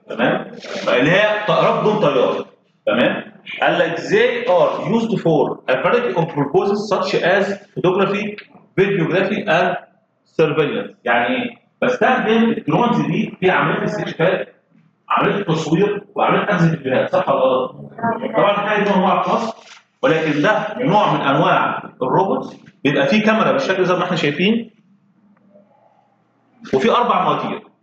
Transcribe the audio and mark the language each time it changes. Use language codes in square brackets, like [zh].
[ar] تمام؟ اللي هي طائرات بدون طيار. تمام؟ قال لك [en] they are used for a variety of purposes such as photography, videography and surveillance. [ar] يعني ايه؟ بستخدم الدرونز دي في عمليه استكشافات، عمليه تصوير، وعمليه اخذ فيديوهات، صح ولا غلط؟ طبعا الحاجه دي ممنوعه في مصر، ولكن ده نوع من انواع الروبوت بيبقى فيه كاميرا بالشكل زي ما احنا شايفين، وفي 4 مواتير.